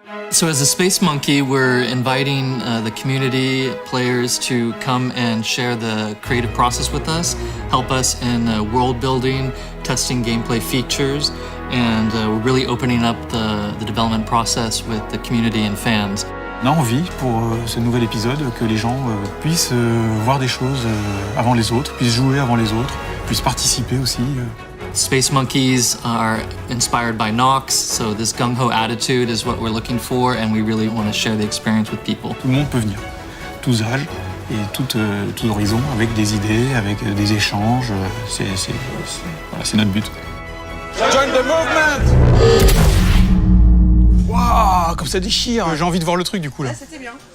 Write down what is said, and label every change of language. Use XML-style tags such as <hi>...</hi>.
<en>So as a Space Monkey, we're inviting the community players to come and share the creative process with us, help us in world building, testing gameplay features, and we're really opening up the development process with the community and fans.</en> <fr>On a envie pour ce nouvel épisode que les gens puissent voir des choses avant les autres, puissent jouer avant les autres, puissent participer aussi.</fr> <en>Space Monkeys are inspired by Nox, so this gung-ho attitude is what we're looking for, and we really want to share the experience with people.</en> <fr>Tout le monde peut venir, tous âges et tout horizon, avec des idées, avec des échanges. C'est notre but.</fr> <en>Join the movement!</en> <fr>Waouh, comme ça déchire. J'ai envie de voir le truc du coup là. Ah, c'était bien.</fr>